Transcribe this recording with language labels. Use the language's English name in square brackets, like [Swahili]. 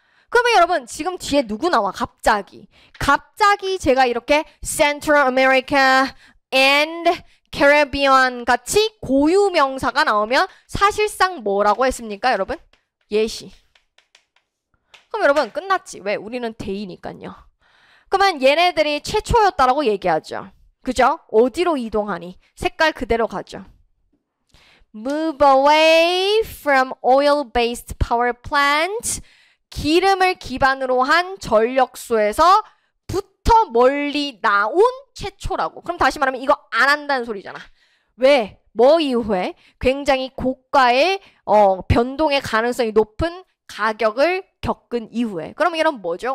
[Korean] 그러면 여러분 지금 뒤에 누구 나와? 갑자기 제가 이렇게 Central America and Caribbean 같이 고유 명사가 나오면 사실상 뭐라고 했습니까, 여러분? 예시. 그럼 여러분 끝났지. 왜? 우리는 대이니까요. 그러면 얘네들이 최초였다라고 얘기하죠. 그죠? 어디로 이동하니? 색깔 그대로 가죠. [English] Move away from oil-based power plants. [Korean] 기름을 기반으로 한 전력소에서 부터 멀리 나온 최초라고. 그럼 다시 말하면 이거 안 한다는 소리잖아. 왜? 뭐 이후에? 굉장히 고가의 변동의 가능성이 높은 가격을 겪은 이후에. 그러면 이런 뭐죠?